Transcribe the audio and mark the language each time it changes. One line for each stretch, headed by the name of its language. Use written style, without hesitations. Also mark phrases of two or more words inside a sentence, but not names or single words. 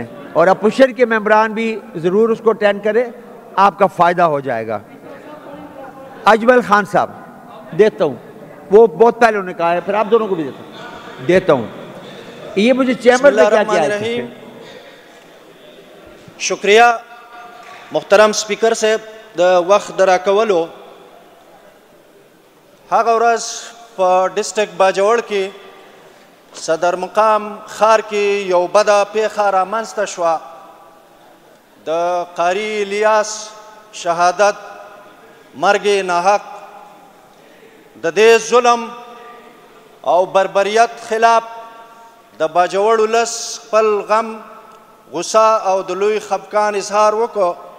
Urdu: اور اپوزیشن کے ممبران بھی ضرور اس کو اٹینڈ کریں, آپ کا فائدہ ہو جائے گا. اجمل خان صاحب دیتا ہوں, وہ بہت پہلے انہوں نے کہا ہے, پھر آپ دونوں کو بھی دیتا ہوں. یہ مجھے چیمبر میں کیا کیا ہے. شکریہ محترم سپیکر صاحب
Pashto: د وخت درا کولو. هغه ورځ په ډسټرکټ باجوړ کې صدر مقام خار کې یو بده پیښه رامنځته شوه. د قاری الیاس شهادت مرګ ناحق د دې ظلم او بربریت خلاف د باجوړ ولس خپل غم غصه او د لوی خفقان اظهار وکړو.